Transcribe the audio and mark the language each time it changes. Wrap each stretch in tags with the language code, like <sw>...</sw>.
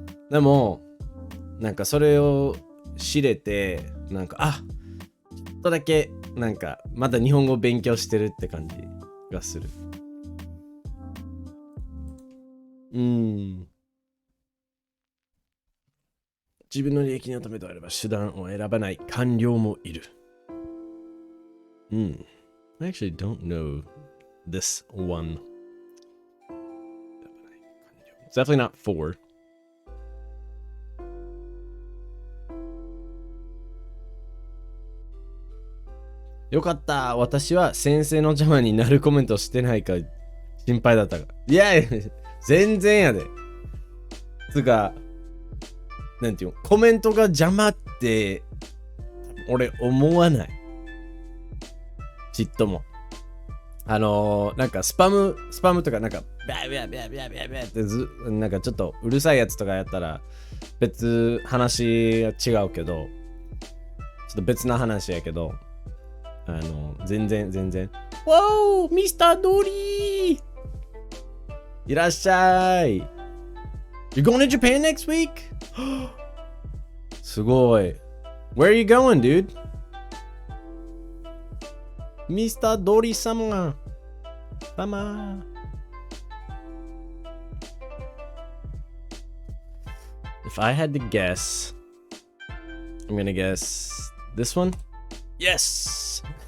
<ja>でも、なんかそれを知れて、なんか、ちょっとだけ、なんか、まだ日本語を勉強してるって感じがする。自分の利益のためとあれば手段を選ばない官僚もいる。</ja> <en>I actually don't know this one. It's definitely not 4.</en> <ja>よかった。私は先生の邪魔になるコメントしてないか心配だったが。いや、全然やで。つか、なんていうの、コメントが邪魔って、俺思わない。ちっとも。なんかスパムとかなんかビャーってなんかちょっとうるさいやつとかやったら別話は違うけど、ちょっと別な話やけど、全然。</ja> <en>Whoa!</en> <ja>ミスタードリーいらっしゃい</ja> <en>You're going to Japan next week?</en> <ja>すごい</ja> <en>Where are you going, dude? ミスタードリー様If I had to guess, I'm gonna guess this one. Yes!</en>